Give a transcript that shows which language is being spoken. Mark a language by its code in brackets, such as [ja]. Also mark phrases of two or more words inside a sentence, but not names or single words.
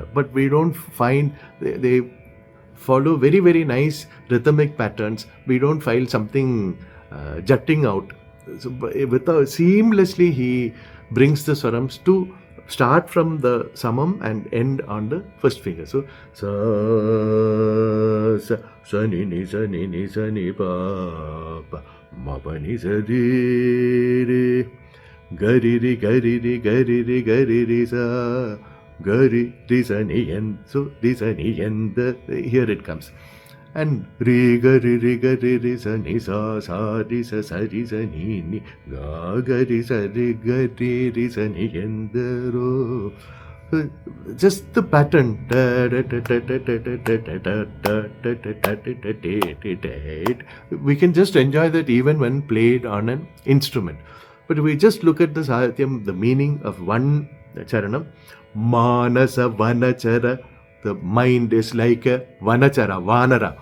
[en] But we don't find, they follow very nice rhythmic patterns. We don't find something jutting out. So seamlessly he brings the swarams to start from the samam and end on the first finger. So sa ni ni pa pa ma pa ni sa re re gari ri sa gari ri sa ni en. So ri sa ni en, here it comes. And ri ri sa ni sa ri sa ni ga ri sa ri sa ni endaro. Just the pattern. We can just enjoy that even when played on an instrument. But if we just look at the Sahityam, the meaning of one charanam, Manasa Vanachara, the mind is like a Vanachara, Vanara.